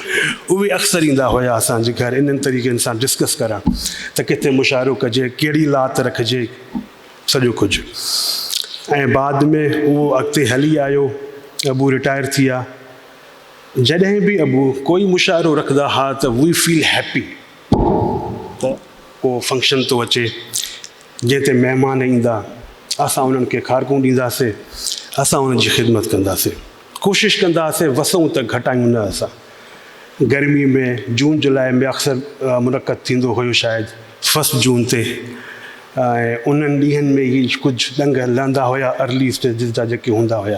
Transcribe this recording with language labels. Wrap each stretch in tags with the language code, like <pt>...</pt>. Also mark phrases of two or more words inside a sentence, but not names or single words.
<sd>उहे अक्सर ईंदा हुया असांजे घर इन्हनि तरीक़नि सां डिस्कस करणु त किथे मुशाइरो कजे, कहिड़ी लात रखिजे, सॼो कुझु। ऐं बाद में उहो अॻिते हली आयो, अबू रिटायर थी विया। जॾहिं बि अबू कोई मुशाइरो रखंदा हुआ त</sd> <en>we feel happy</en> <sd>त को फंक्शन थो अचे जंहिं ते महिमान ईंदा, असां उन्हनि खे खारकूं ॾींदासीं, असां उन्हनि जी ख़िदमत कंदासीं, कोशिशि कंदासीं वसूं त घटायूं न असां। गर्मी में जून जुलाई में अक्सर मुनक़द थींदो हुयो शायदि 1 जून ते, ऐं उन्हनि ॾींहंनि में ई कुझु ॾंग लहंदा हुया</sd> <en>early stages</en> <sd>जा जेके हूंदा हुया।</sd>